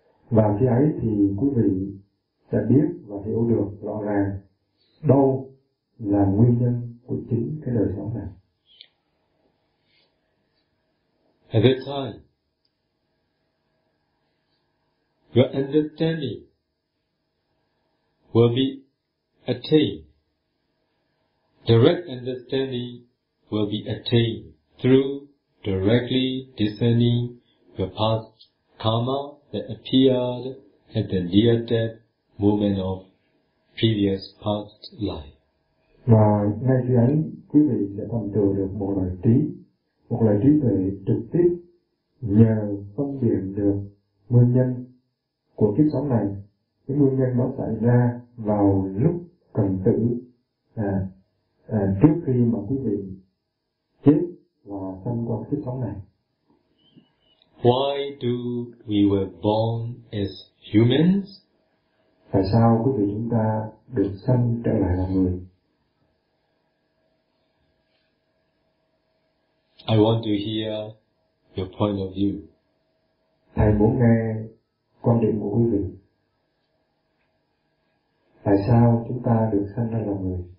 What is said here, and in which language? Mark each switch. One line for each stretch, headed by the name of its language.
Vietnamese: Và khi ấy thì quý vị sẽ biết và hiểu được rõ ràng đâu là nguyên nhân của chính cái đời sống này.
English: At that time, your understanding will be attained. Direct understanding will be attained through directly discerning the past karma that appeared at the near-death moment of previous past life.
Vietnamese: Và ngay khi ấy, quý vị sẽ thành tựu được một loại trí tuệ trực tiếp nhờ phân biệt được nguyên nhân của kiếp sống này. Cái nguyên nhân đó xảy ra vào lúc cần tử, trước khi mà quý vị chết và sanh qua kiếp sống này.
English: Why do we were born as humans?
Vietnamese: Tại sao quý vị chúng ta được sanh trở lại là người?
English: I want to hear your point of view.
Vietnamese: Thầy muốn nghe quan điểm của quý vị. Tại sao chúng ta được sanh ra là người?